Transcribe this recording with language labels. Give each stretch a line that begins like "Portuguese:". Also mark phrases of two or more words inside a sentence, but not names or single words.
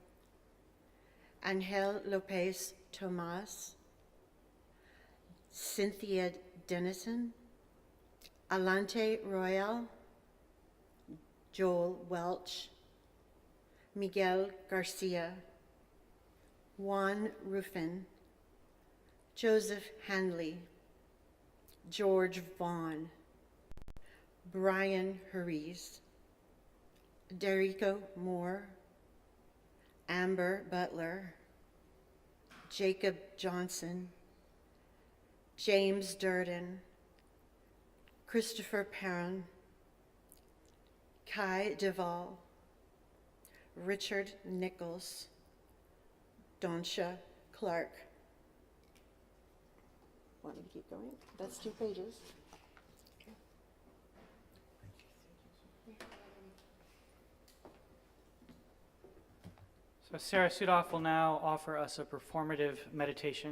English: Angel Lopez Tomas, Cynthia Dennison, Alante Royal, Joel Welch, Miguel Garcia, Juan Ruffin, Joseph Handley, George Vaughn, Brian Harries, Derico Moore, Amber Butler, Jacob Johnson, James Durden, Christopher Perrin, Kai Duvall, Richard Nichols, Donsha Clark. Want me to keep going? That's 2 pages. Okay. So Sarah Sudoff will now offer us a performative meditation.